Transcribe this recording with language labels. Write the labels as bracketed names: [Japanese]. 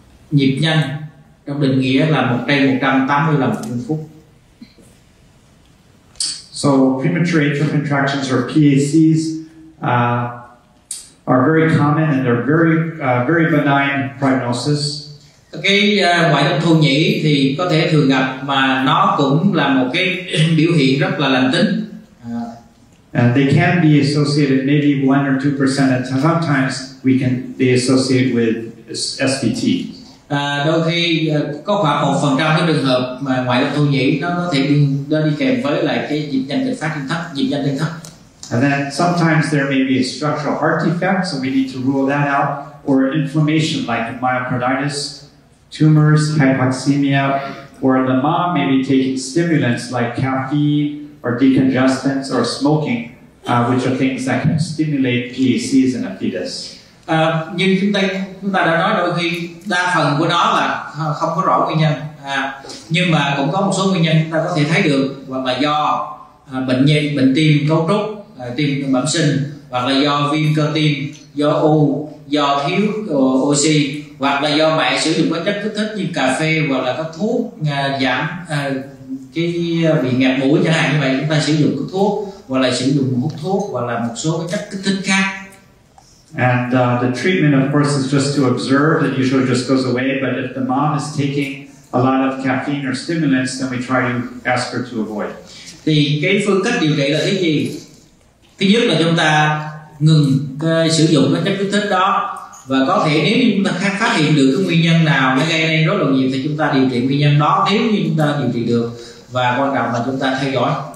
[Vietnamese] Nhịp nhanh trong định nghĩa là trên 180 lần trên phút. [English] So premature atrial contractions or PACs are very common and they're very benign prognosis. [Vietnamese] Cái ngoại tâm thu nhĩ thì có thể thường gặp mà nó cũng là một cái biểu hiện rất là lành tính. [English] And they can be associated maybe 1 or 2%, and sometimes they associate with SVT. [Vietnamese] Đôi khi có khoảng 1% cái trường hợp mà ngoại tâm thu nhĩ nó có thể đi kèm với lại cái nhịp nhanh kịch phát trên thấp, nhịp nhanh trên thấp. [English] And then sometimes there may be a structural heart defect, so we need to rule that out, or inflammation like myocarditis, tumors, hypoxemia, or the mom may be taking stimulants like caffeine or decongestants or smoking, which are things that can stimulate PACs in a fetus. [Vietnamese] Nhưng chúng ta đã nói đôi khi đa phần của nó là không có rõ nguyên nhân, nhưng mà cũng có một số nguyên nhân chúng ta có thể thấy được, hoặc là do bệnh tim cấu trúc, tim bẩm sinh, hoặc là do viêm cơ tim, do u, do thiếu oxy, hoặc là do mẹ sử dụng các chất kích thích như cà phê, hoặc là các thuốc giảm cái bị ngạt mũi chẳng hạn. Như vậy chúng ta sử dụng các thuốc, hoặc là sử dụng hút thuốc, hoặc là một số cái chất kích thích khác. [English] And the treatment, of course, is just to observe. It usually just goes away. But if the mom is taking a lot of caffeine or stimulants, then we try to ask her to avoid. [Vietnamese] Thì cái phương cách điều trị là cái gì? Thứ nhất là chúng ta ngừng sử dụng các chất kích thích đó, và có thể nếu như chúng ta phát hiện được cái nguyên nhân nào nó gây nên rối loạn nhịp thì chúng ta điều trị nguyên nhân đó nếu như chúng ta điều trị được, và quan trọng là chúng ta theo dõi.